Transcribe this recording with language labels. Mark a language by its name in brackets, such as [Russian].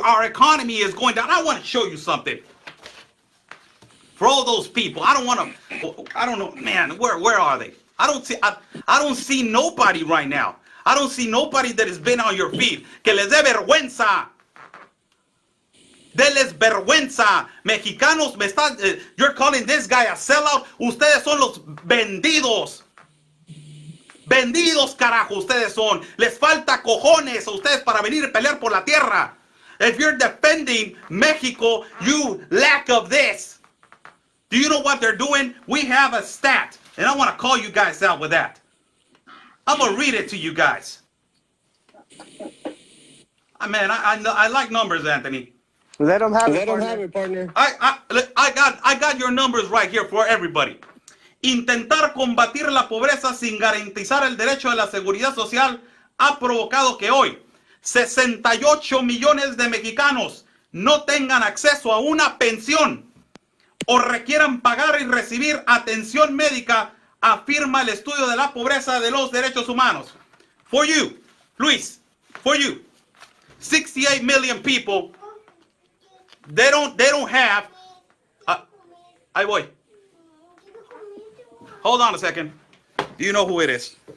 [English] Our economy is going down. I want to show you something. For all those people, I don't know, man, where are they? I don't see nobody right now. I don't see nobody that has been on your feet. [Spanish] Que les dé vergüenza. Deles vergüenza. [English] Mexicanos, you're calling this guy a sellout. [Spanish] Ustedes son los vendidos. Vendidos, carajo, ustedes son. Les falta cojones a ustedes para venir a pelear por la tierra. [English] If you're defending Mexico, you lack of this. Do you know what they're doing? We have a stat, and I want to call you guys out with that. I'm going to read it to you guys. Man, I like numbers, Anthony. Let them have Let them have it, partner. I got your numbers right here for everybody. [Spanish] Intentar combatir la pobreza sin garantizar el derecho a la seguridad social ha provocado que hoy 68 millones de mexicanos no tengan acceso a una pensión o requieran pagar y recibir atención médica, afirma el estudio de la pobreza de los derechos humanos. [English] For you, Luis, for you, 68 million people, they don't have, [Spanish] ahí voy. [English] Hold on a second. Do you know who it is?